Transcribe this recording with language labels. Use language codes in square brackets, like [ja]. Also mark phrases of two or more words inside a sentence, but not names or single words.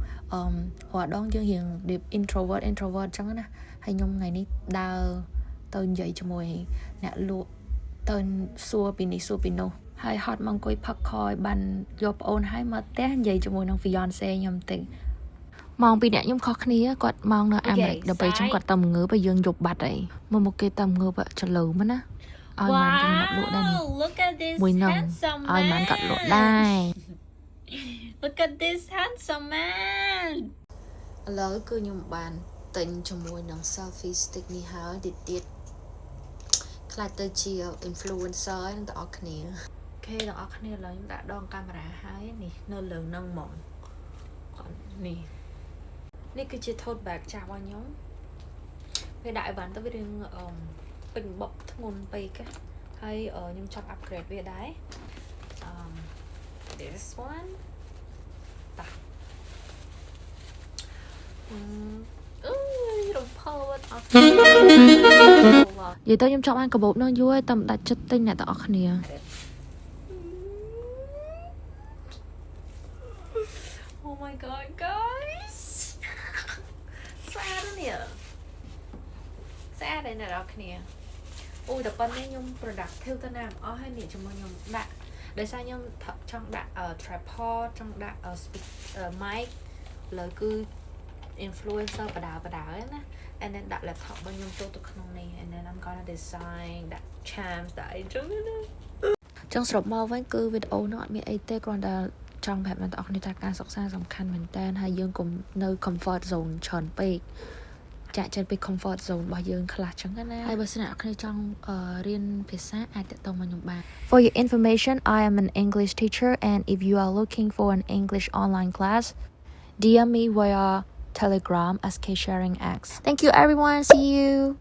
[km] រាល់ដងយើងរៀងរបៀប introvert អញ្ចឹងណាហើយខ្ញុំថ្ងៃនេះដើរទៅនិយាយជាមួយអ្នកលក់ទៅសួរពីនេះសួរពីនោះហើយហត់មកអង្គុយផឹកខឲ្យបានយកប្អូនឲ្យមកផ្ទះនិយាយជាមួយនឹង fiance ខ្ញុំតិចម៉ោងពីអ្នកខ្ញុំខុសគ្នាគាត់ម៉ោងនៅអាមេរិកដល់ពេលចឹងគាត់ទៅងើបយើងយប់បាត់អីមកគេទៅងើបចលើមិនណាឲ្យម៉ានគេមកលក់ដែរនេះមួយនឹងឲ្យម៉ានគាត់លក់ដែរ [en] Look at this handsome man [km] ឥឡូវគឺខ្ញុំបានទិញជាមួយនឹង [en] selfie stick [km] នេះហើយទៀតខ្លាចទៅជា influencer នឹងទាំងអស់គ្នាអូខេទាំងអស់គ្នាឥឡូវខ្ញុំដាក់ដងកាមេរ៉ាហើយនេះនៅលើនឹងហ្មង នេះគឺជា [en] tote bag [km] ចាស់របស់ខ្ញុំពេលដាក់អីវ៉ាន់ទៅវារៀងពេញបុកធ្ងន់ពេកហើយខ្ញុំចង់ upgrade វាដែរ [en] this one [km] តារំភើបអត់និយាយទៅខ្ញុំចង់បានកាបូបនោះយូរហើយតែមិនដាច់ចិត្តទិញអ្នកទាំងអស់គ្នា [en] Oh my god guys [km] ស្អាតនេះស្អាតដែរអ្នកនរគ្នាអូតែប៉ុណ្ណេះខ្ញុំ productive ទៅណាអស់ហើយនេះជាមួយខ្ញុំដាក់ដោយសារខ្ញុំចង់ដាក់ tripod ចង់ដាក់ mic លើគឺ influencer បដាណា [en] and then [km] ដាក់ laptop របស់ខ្ញុំចូលទៅក្នុងនេះ [en] and then I'm gonna design [km] ដាក់ charms ដាក់អីចឹងណា ចឹងសរុបមកវិញគឺវីដេអូនោះអត់មានអីទេគ្រាន់តែចង់ប្រាប់អ្នកទាំងអស់គ្នាថាការសិក្សាសំខាន់មែនតើហើយយើងកុំនៅ [en] comfort zone [km] ច្រើនពេកចាក់ចេញពី [en] comfort zone [km] របស់យើងខ្លះចឹងណាហើយបើសិនអ្នកគ្នាចង់រៀនភាសាអាចតាក់ទងមកខ្ញុំបាន [en] For your information I am an English teacher and if you are looking for an English online class DM me via Telegram SK Sharing X Thank you everyone see you